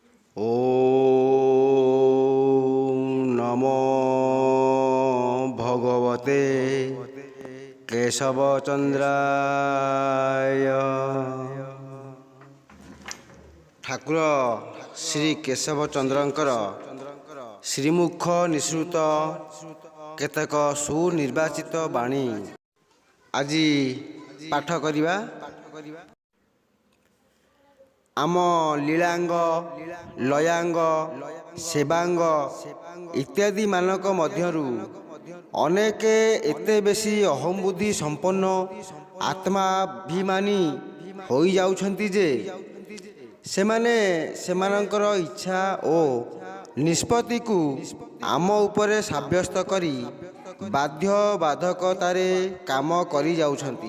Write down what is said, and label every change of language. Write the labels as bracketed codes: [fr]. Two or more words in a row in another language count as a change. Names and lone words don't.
[sa] ओम नमो भगवते केशवचंद्राय। [or] ଠାକୁର ଶ୍ରୀ କେଶବଚନ୍ଦ୍ରଙ୍କର ଶ୍ରୀମୁଖ ନିସୃତ କେତକ ସୁନିର୍ବାଚିତ ବାଣୀ ଆଜି ପାଠ କରିବା। ଆମ ଲୀଳାଙ୍ଗ ଲୟାଙ୍ଗ ସେବାଙ୍ଗ ଇତ୍ୟାଦି ମାନଙ୍କ ମଧ୍ୟରୁ ଅନେକ ଏତେ ବେଶି ଅହଂବୁଦ୍ଧି ସମ୍ପନ୍ନ ଆତ୍ମାଭିମାନୀ ହୋଇ ଯାଉଛନ୍ତି ଯେ ସେମାନେ ସେମାନଙ୍କର ଇଚ୍ଛା ଓ ନିଷ୍ପତ୍ତି କୁ ଆମ ଉପରେ ସାବ୍ୟସ୍ତ କରି ବାଧ୍ୟ ବାଧକତାରେ କାମ କରି ଯାଉଛନ୍ତି।